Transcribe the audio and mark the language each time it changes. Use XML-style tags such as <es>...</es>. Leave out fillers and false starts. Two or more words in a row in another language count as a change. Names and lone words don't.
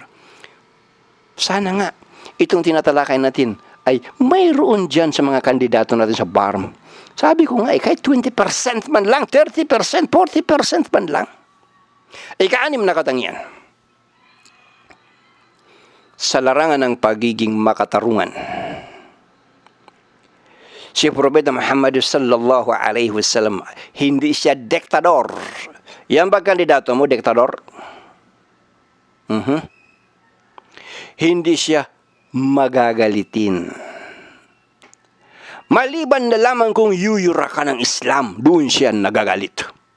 <tl>Sana nga, itong tinatalakay natin ay mayroon dyan sa mga kandidato natin sa BARM. Sabi ko nga, kahit 20% man lang, 30%, 40% man lang. Ika-anim na katangian. Sa larangan ng pagiging makatarungan, si Propeta Muhammad</tl> <ar>صلى الله عليه وسلم,</ar> <tl>hindi siya diktador. Yan ba kandidato mo, diktador? Hindi siya magagalitin. Maliban na lamang kung yuyura ka ng Islam, doon siya nagagalit.</tl>